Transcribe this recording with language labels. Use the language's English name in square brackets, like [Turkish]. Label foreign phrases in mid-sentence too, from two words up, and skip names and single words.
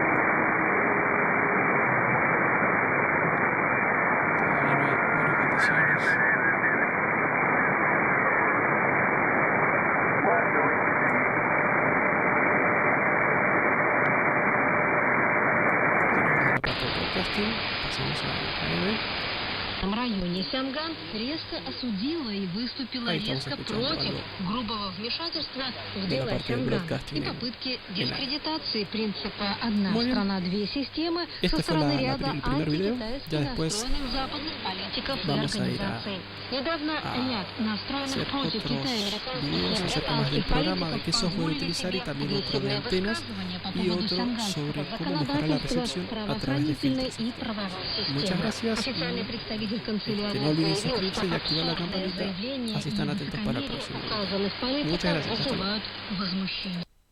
[Spanish] Todavía no hay buenas condiciones. Pasamos a AM. [Russian] В районе Сянган резко осудила и выступила резко против грубого вмешательства в дело Сянган и попытки дискредитации принципа «одна страна, две системы» со стороны ряда антикитайски настроенных западных политиков и организаций. Недавно ряд настроенных против Китая американских политиков позволили себе агрессивное высказывание по поводу сянганского законодательства, правоохранительной и правовой системы. Официальный представитель канцелярии [Spanish] no olviden suscribirse y activar la campanita, así están atentos para el próximo video. Muchas gracias, hasta luego.